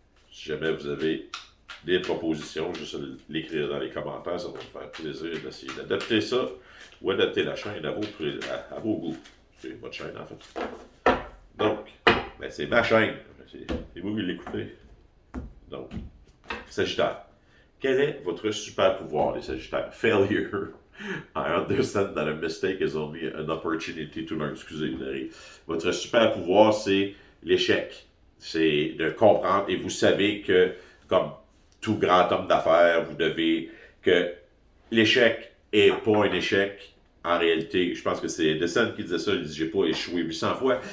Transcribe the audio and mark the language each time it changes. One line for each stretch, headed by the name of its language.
French: Si jamais vous avez des propositions, juste l'écrire dans les commentaires, ça va me faire plaisir d'essayer d'adapter ça ou adapter la chaîne à vos goûts. C'est votre chaîne, en fait. Donc, ben, c'est ma chaîne. C'est vous qui l'écoutez. Donc, Sagittaire. Quel est votre super pouvoir, les Sagittaires?
English: Failure. I understand that a mistake is only an opportunity to learn.
French: Excusez, Larry. Votre super pouvoir, c'est l'échec. C'est de comprendre et vous savez que, comme tout grand homme d'affaires, vous devez que l'échec est pas un échec. En réalité, je pense que c'est Descent qui disait ça. Il dit j'ai pas échoué 800 fois.